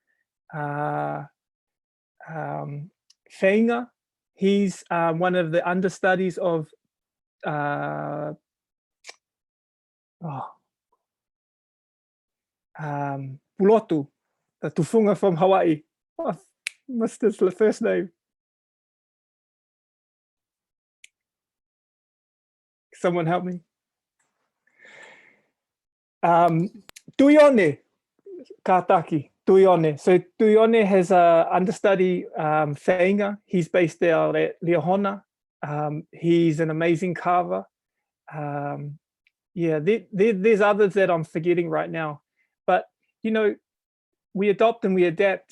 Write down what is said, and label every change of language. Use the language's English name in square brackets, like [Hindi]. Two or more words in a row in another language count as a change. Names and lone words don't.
[English] Feinga, he's one of the understudies of Pulotu, the Tufunga from Hawaii. Oh, what's his first name? Someone help me. Tuione Kataki. Tuione. So Tuione has a understudy, Feinga. He's based there at Leohona. He's an amazing carver. Yeah, there's others that I'm forgetting right now. But, you know, we adopt and we adapt.